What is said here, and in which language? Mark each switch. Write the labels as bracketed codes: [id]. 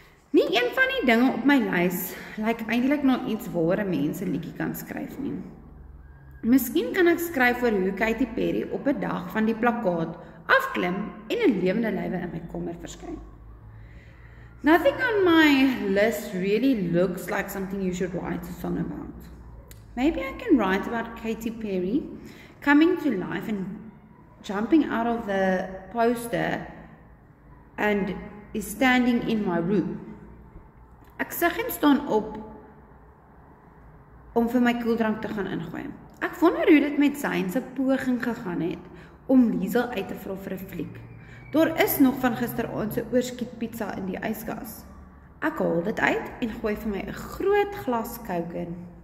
[af] Nie een van die dinge op my lys lyk eintlik na iets waar 'n mens 'n liedjie kan skryf nie. Miskien kan ek skryf oor hoe Katy Perry op 'n dag van die plakkaat afklim en 'n lewende lywe in my kamer verskyn. [en] Nothing on my list really looks like something you should write a song about. Maybe I can write about Katy Perry coming to life and jumping out of the poster and is standing in my room. [af] Ek sug en staan op om vir my koeldrank te gaan ingooi. Ek wonder hoe dit met Zayn se poging gegaan het om Liesel uit te vra vir 'n fliek. Daar is nog van gisteraand se oorskiet pizza in die yskas. Ek haal dit uit en gooi vir my 'n groot glas Coke in.